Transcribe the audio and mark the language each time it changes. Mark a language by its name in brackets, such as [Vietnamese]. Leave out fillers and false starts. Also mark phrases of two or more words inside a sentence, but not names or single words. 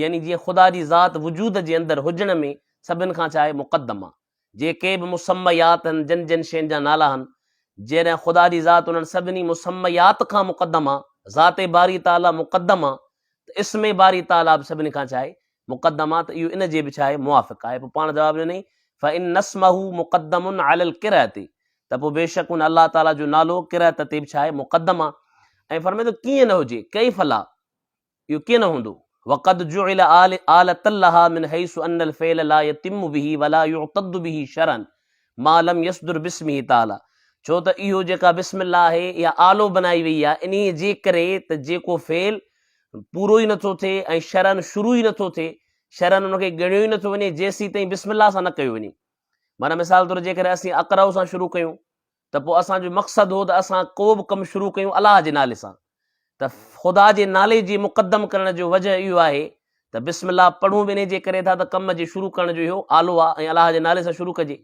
[Sindhi] यानी जीअं ख़ुदा जी ज़ात वजूद जे अंदरि हुजण में सभिनि खां छा आहे मुक़दम आहे। जेके बि मुसम्मयात आहिनि, जिन जिन शयुनि जा नाला आहिनि, जॾहिं ख़ुदा जी ज़ात उन्हनि सभिनी मुसम्मयात खां मुक़दम आहे, ज़ाते बारी ताला मुक़दम आहे, त इस्मे बारी ताला बि सभिनी खां छा आहे मुक़दम आहे। त इहो इन जे बि छा आहे मुवाफ़िक़ आहे। पोइ पाण जवाबु ॾिनई [Arabic] فإن اسمه مقدم على القراءة, [Sindhi] त पोइ बेशक उन अलाह ताला जो नालो क़िराअत ते बि छा आहे मुक़दम आहे। ऐं फरमाए थो कीअं न हुजे, [Arabic] كيف لا, [Sindhi] इहो कीअं न हूंदो। [Arabic] وقد جعل آلة له من حيث أن الفعل لا يتم به ولا يعتد به شرعا ما لم يصدر باسمه تعالى. [Sindhi] छो त इहो जेका बिस्मिल्लाह आहे इहा आलो बनाई वई आहे, इन जे करे त जेको फ़ेल पूरो ई नथो थिए ऐं शरन शुरू ई नथो थिए, शरन उनखे ॻणियो ई नथो वञे जेसीं ताईं बिस्मिल्लाह सां न कयो वञे। माना मिसाल तौरु जेकॾहिं असीं अक़रउ सां शुरू कयूं त पोइ असांजो मक़सदु हो त असां को बि कमु शुरू कयूं अलाह जे नाले सां, त ख़ुदा जे नाले जे मुक़दम करण जो वजह इहो आहे त बिस्मिल्लाह पढ़ूं बि इन जे करे था त कम जे शुरू करण जो इहो आलो आहे ऐं अलाह जे नाले सां शुरू कजे।